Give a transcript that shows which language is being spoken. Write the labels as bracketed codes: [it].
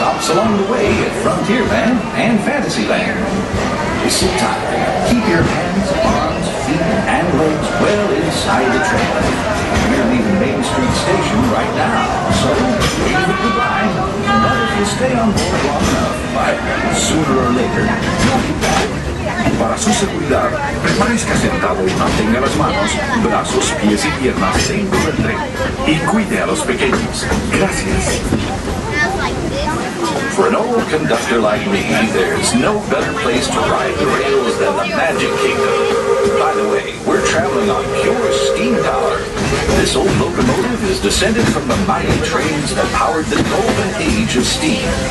[en] along the way at Frontierland and Fantasyland. Sit tight. Keep your hands, arms, feet, and legs well inside the train. We're leaving Main Street Station right now, so wave it goodbye. But if you stay on board long enough, sooner or later, you'll be back. [es] Para su seguridad, permanezca sentado y mantenga las manos, brazos, pies y piernas dentro del tren. Y cuide a los pequeños. Gracias. [en] For an old conductor like me, there's no better place to ride the rails than the Magic Kingdom. By the way, we're traveling on pure steam power. This old locomotive is descended from the mighty trains that powered the golden age of steam.